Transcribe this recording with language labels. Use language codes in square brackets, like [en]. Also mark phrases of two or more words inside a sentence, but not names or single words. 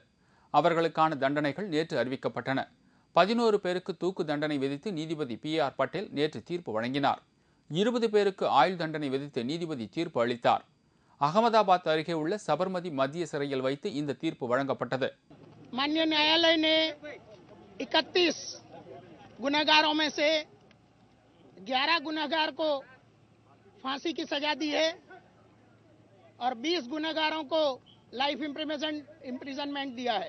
[ta] அவர்களுக்கான தண்டனைகள் நேற்று அறிவிக்கப்பட்டன. 11 பேருக்கு தூக்கு தண்டனை விதித்து நீதிபதி PR பட்டேல் நேற்று தீர்ப்பு வழங்கினார். 20 பேருக்கு ஆயுள் தண்டனை விதித்து நீதிபதி தீர்ப்பு அளித்தார். அகமதாபாத் அருகே உள்ள சபர்மதி மத்திய சிறையில் வைத்து இந்த தீர்ப்பு வழங்கப்பட்டது. [hi] माननीय न्यायालय ने 31 गुनहगारों में से 11 गुनहगार को फांसी की सजा दी है और 20 गुनहगारों को [en] life imprisonment [hi] दिया है.